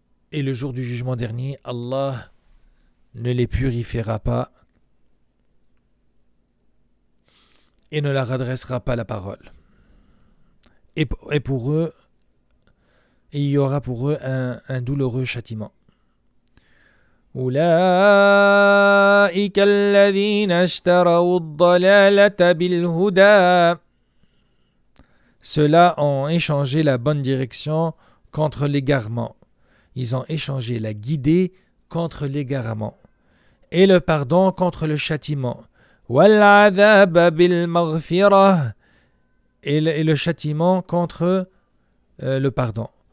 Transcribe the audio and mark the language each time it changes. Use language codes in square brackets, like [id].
[fr] Et le jour du jugement dernier, Allah ne les purifiera pas et ne leur adressera pas la parole. Et pour eux, il y aura pour eux un douloureux châtiment. [ar] أولئك الذين اشتروا الضلالة بالهدى. [fr] Ceux-là ont échangé la bonne direction contre l'égarement. Ils ont échangé la guidée contre l'égarement, et le pardon contre le châtiment. [ar] وَالْعَذَابَ بِالْمَغْفِرَةِ [fr] et le châtiment contre le pardon.